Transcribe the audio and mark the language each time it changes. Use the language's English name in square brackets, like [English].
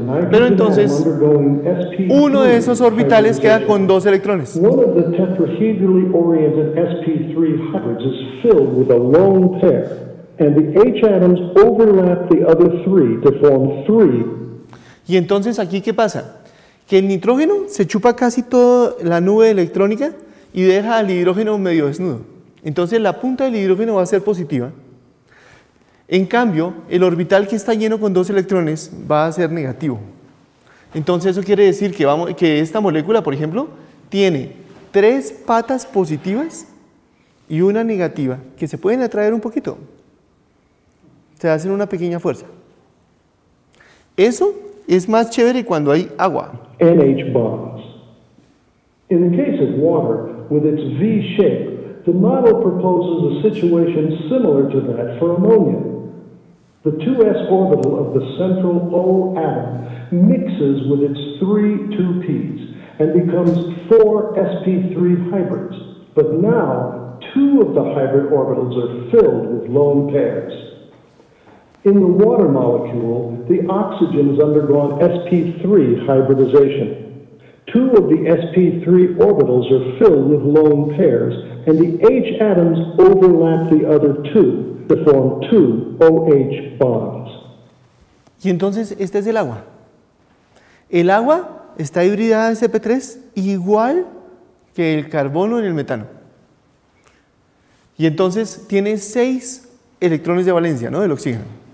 [Spanish] Pero entonces, uno de esos orbitales queda con 2 electrones. [English] One of the tetrahedrally oriented sp3 hybrids is filled with a lone pair, and the H atoms overlap the other 3 to form 3. [Spanish] Y entonces, ¿aquí qué pasa? Que el nitrógeno se chupa casi toda la nube electrónica y deja al hidrógeno medio desnudo. Entonces, la punta del hidrógeno va a ser positiva. En cambio, el orbital que está lleno con 2 electrones va a ser negativo. Entonces eso quiere decir que esta molécula, por ejemplo, tiene 3 patas positivas y una negativa que se pueden atraer un poquito. Se hacen una pequeña fuerza. Eso es más chévere cuando hay agua. [English] NH bonds. In the case of water, with its V shape, the model proposes a situation similar to that for ammonia. The 2s orbital of the central O atom mixes with its 3 2p's and becomes 4 sp3 hybrids. But now, 2 of the hybrid orbitals are filled with lone pairs. In the water molecule, the oxygen has undergone sp3 hybridization. 2 of the sp3 orbitals are filled with lone pairs, and the H atoms overlap the other 2. To form 2 OH bonds. [Spanish] Y entonces este es el agua. El agua está hibridada en sp3 igual que el carbono en el metano. Y entonces tiene 6 electrones de valencia, ¿no? Del oxígeno.